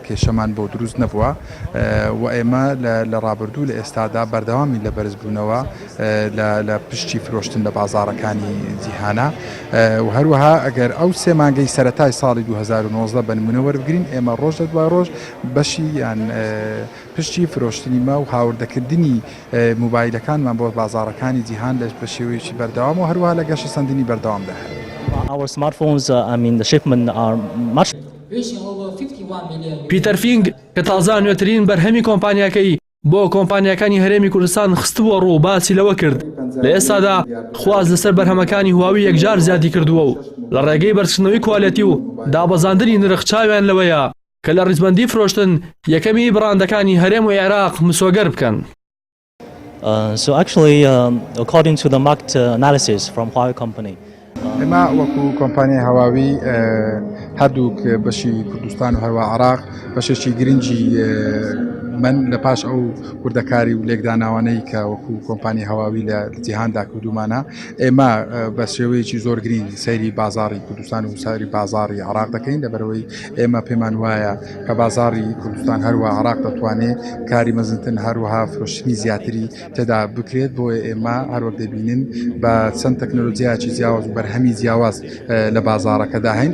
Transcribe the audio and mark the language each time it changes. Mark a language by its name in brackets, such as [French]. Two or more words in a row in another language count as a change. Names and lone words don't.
[Central Kurdish] کێشەمان بۆ دروست نەبووە و ئێمە لە ڕابردوو لە ئێستادا بەردەوامی لە بەرزبوونەوە لە پشتی فرۆشتن لە بازاڕەکانی جیهانە و هەروەها ئەگەر ئەو سێ مانگەی سەرەتای ساڵی 2019 بە نمونە وەربگرین، ئێمە ڕۆژ لە دوای ڕۆژ بەشی یان پشتی فرۆشتنی ما و هاوردەکردنی موبایلەکانمان بۆ بازاڕەکانی جیهان لە بە شێوەیەکی بەردەوام و هەروەها لە گەشە سەندنی بەردەوامدا هەیە. [English] Our smartphones, the shipment are much. [Central Kurdish] پیتەر فینگ کە تازە نوێترین بەرهەمی کۆمپانیاکەی بۆ کۆمپانیەکانی هەرێمی کوردستان خستبووە ڕوو باسی لەوە کرد لە ئێستادا خواز لەسەر بەرهەمەکانی هواوی یەکجار زیادی کردووە و لە ڕێگەی بەرزکردنەوەی کواڵەتی و دابەزاندنی نرخ چاویان لەوەیە کە لە ڕیزبەندی فرۆشتن یەکەمی بڕاندەکانی هەرێم و عێراق مسۆگەر بکەن. [English] So actually, according to the market analysis from Huawei company, [Central Kurdish] ئێمە وەکو کۆمپانیای هەواوی هەردووک بەشی کوردستان و هەروە عێراق بەشێکی گرنگی من لە پاش ئەو وردەکاری و لێکداناوانەی کە وەکو کۆمپانی هەواوی لە جیهاندا کردومانە، ئێمە بە شێوەیەکی زۆر گرنگ سەیری بازاڕی کوردستان و سەیری بازاڕی عێراق دەکەین، لەبەرەوەی ئێمە پێمان وایە کە بازاڕی کوردستان هەروە عێراق دەتوانێت کاری مەزنتن هەروەها فرۆشتنی زیاتری تێدا بکرێت، بۆیە ئێمە هەروەک دەبینن بە چەند تەکنۆلۆجیاکی جیاواز و بەرهەمی جیاواز لە بازاڕەکەدا هەین.